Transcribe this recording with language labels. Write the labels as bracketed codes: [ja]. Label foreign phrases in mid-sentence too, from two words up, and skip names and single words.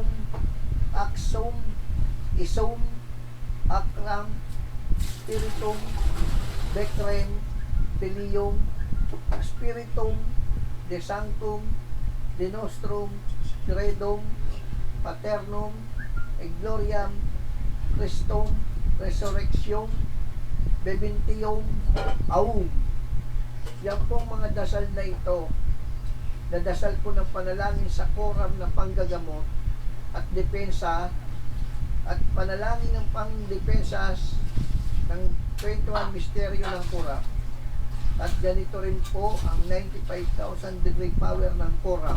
[la] axum, isum, akram, spiritum, becrem, filium, spiritum, de sanctum, de nostrum, credum, paternum, et gloriam, Christum, resurrection, bebintium, aum. [tl] Yan pong mga dasal na ito, nadasal ko ng panalangin sa Coram na panggagamot at depensa at panalangin ng pangdepensa ng 21 misteryo ng Coram. At ganito rin po ang 95,000 degree power ng Coram.